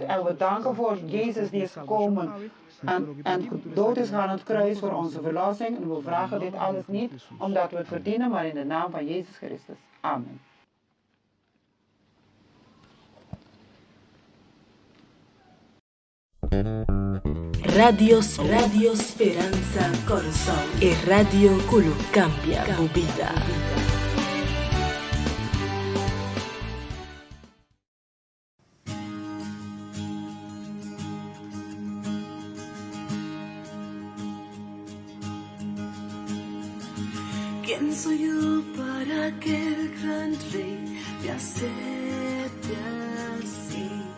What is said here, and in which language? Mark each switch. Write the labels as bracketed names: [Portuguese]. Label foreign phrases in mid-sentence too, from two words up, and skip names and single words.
[Dutch] En we danken voor Jezus die is gekomen en dood is aan het kruis voor onze verlossing. En we vragen dit alles niet omdat we het verdienen, maar in de naam van Jezus Christus. Amen. [Spanish] Radio Speranza Corazón e Radio Kulu cambia tu vida. ¿Quién soy yo para que el gran rey me acepte así?